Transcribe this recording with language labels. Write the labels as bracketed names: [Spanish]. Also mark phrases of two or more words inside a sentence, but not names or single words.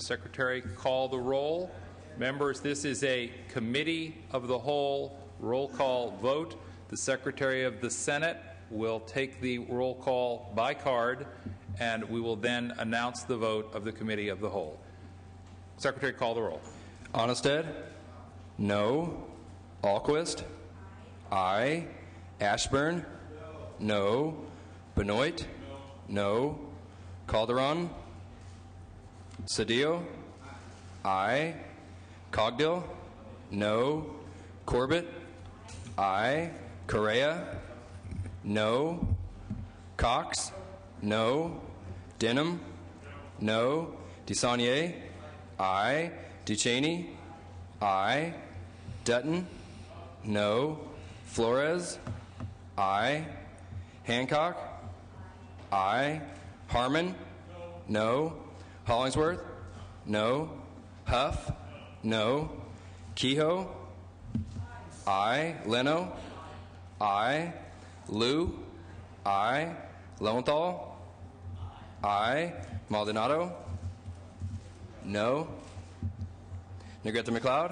[English] Secretary, call the roll. Members, this is a committee of the whole roll call vote. The Secretary of the Senate will take the roll call by card, and we will then announce the vote of the committee of the whole. Secretary, call the roll. Onnested? No. Alquist? Aye. Ashburn? No. Benoit? No. Calderon? Cedillo? Aye. Cogdill? No. Corbett? Aye. Correa? No. Cox? No. Denham? No. DeSaulnier? Aye. Duchesne? Aye. Dutton? No. Flores? Aye. Hancock? Aye. Harmon? No. Hollingsworth? No. Huff? No. Kehoe? Aye. Leno? Aye. Liu? Aye. Lowenthal? Aye. Maldonado? No. Negrete McLeod?